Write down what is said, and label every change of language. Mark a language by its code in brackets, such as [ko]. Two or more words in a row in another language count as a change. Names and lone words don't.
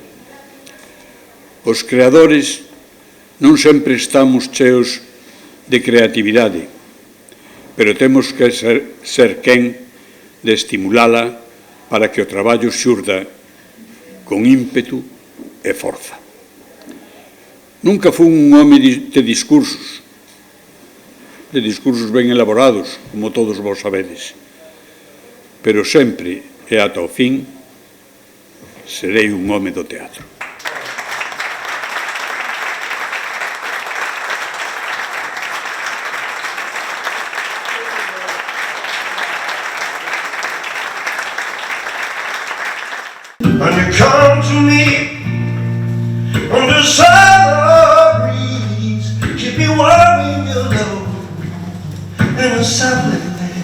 [gl] Os creadores non sempre estamos cheos de creatividade, pero temos que ser quen de estimulala para que o traballo xurda con ímpetu e forza. Nunca fun un home de discursos ben elaborados, como todos vos sabedes, pero sempre e ata o fin serei un home do teatro. [en] When you come to me on the summer breeze, keep me warm in your love and a silence.